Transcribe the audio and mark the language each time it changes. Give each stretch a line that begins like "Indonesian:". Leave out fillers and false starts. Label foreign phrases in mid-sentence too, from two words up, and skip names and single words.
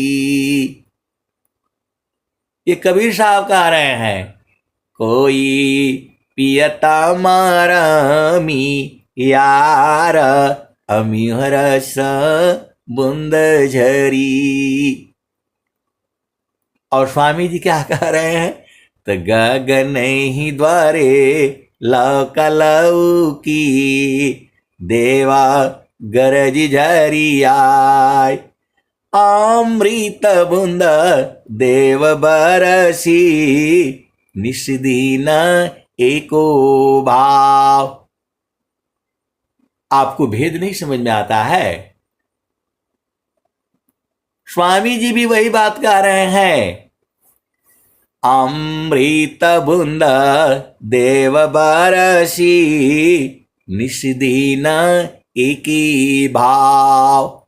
Hindi: ये कबीर साहब कह रहे हैं, कोई पियता मारामी यार, अमी रस बूंद झरी। और स्वामी जी क्या कह रहे हैं? तो गगन ही द्वारे लौ की देवा गरज झरियाय, अमृत बूंद देव बरसी, निष्दीन एको भाव। आपको भेद नहीं समझ में आता है? स्वामी जी भी वही बात कह रहे हैं, अमृत बूंद देव बरसी, निष्दीन एकी भाव।